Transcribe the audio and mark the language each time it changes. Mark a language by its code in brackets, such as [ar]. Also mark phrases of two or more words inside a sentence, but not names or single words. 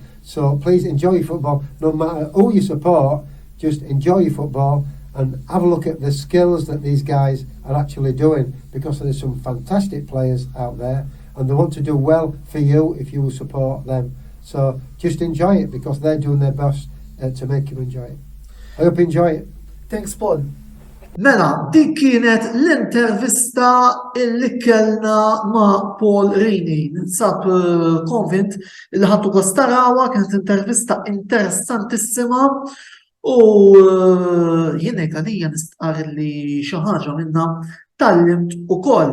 [en] So please enjoy your football. No matter who you support, just enjoy your football and have a look at the skills that these guys are actually doing, because there's some fantastic players out there, and they want to do well for you if you will support them. So just enjoy it, because they're doing their best to make you enjoy it. I hope you enjoy it. Thanks, Paul. [mt] Mela, dik kienet l-intervista illi kellna ma' Paul Rini. Ninsab konvint li ħattu kostarawa, kienet intervista interessantissima u jiena għalija nistqar li xi ħaġa minna tallimt ukoll.